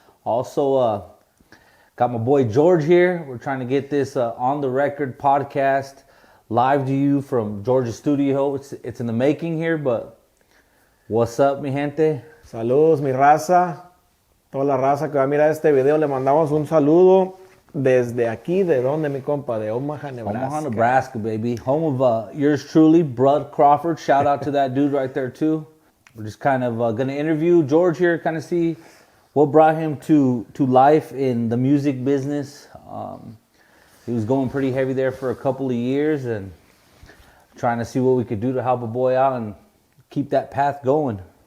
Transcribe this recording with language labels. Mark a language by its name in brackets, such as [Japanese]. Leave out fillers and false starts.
[English] Also, got my boy George here. We're trying to get this on the record podcast live to you from George's studio. It's in the making here, but what's up, [Spanish] mi gente? Saludos, mi raza. Toda la raza que va a mirar este video, le mandamos un saludo desde aquí, ¿de dónde, mi compa? De Omaha, Nebraska. [English] Omaha, Nebraska, baby. Home of yours truly, Brud Crawford. Shout out to that dude right there, too. We're just kind of going to interview George here, kind of see what brought him to life in the music business. He was going pretty heavy there for a couple of years and trying to see what we could do to help a boy out and keep that path going.